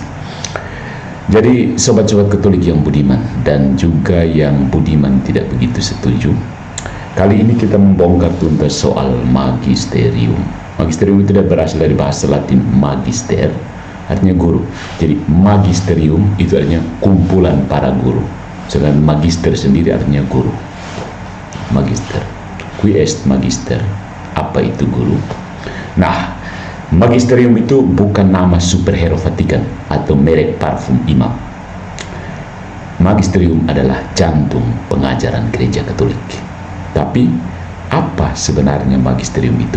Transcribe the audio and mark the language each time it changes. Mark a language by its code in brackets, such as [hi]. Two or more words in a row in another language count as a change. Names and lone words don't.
[id] Jadi sobat-sobat Katolik yang budiman dan juga yang budiman tidak begitu setuju, kali ini kita membongkar tuntas soal magisterium. Magisterium itu tidak berasal dari bahasa Latin magister, artinya guru. Jadi magisterium itu artinya kumpulan para guru. Sedangkan magister sendiri artinya guru. [la] Magister. Qui est magister? [id] Apa itu guru? Nah, magisterium itu bukan nama superhero Vatikan atau merek parfum imam. Magisterium adalah jantung pengajaran gereja Katolik. Tapi apa sebenarnya magisterium itu?